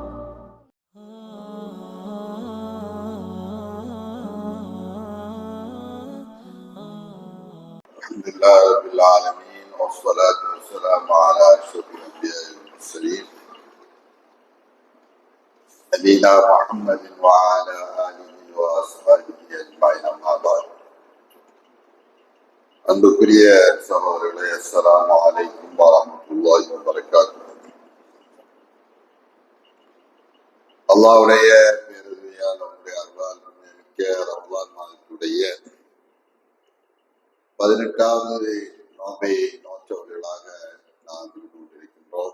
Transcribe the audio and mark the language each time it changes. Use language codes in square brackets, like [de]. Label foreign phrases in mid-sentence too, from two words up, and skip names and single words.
[ar] الحمد لله رب العالمين والصلاة والسلام على أشرف الأنبياء والمرسلين نبينا محمد وعلى آله وأصحابه أجمعين أما بعد. [ta] அன்புக்குரிய சகோதரர்களே, [ar] السلام عليكم ورحمة الله وبركاته. [ta] அல்லாஹ்வுடைய பேரருளால் அவருடைய அருளால் மிக்க ரமலான் மாதத்துடைய 18வது நோன்பை நோற்றவர்களாக நாம் இருந்து கொண்டிருக்கின்றோம்.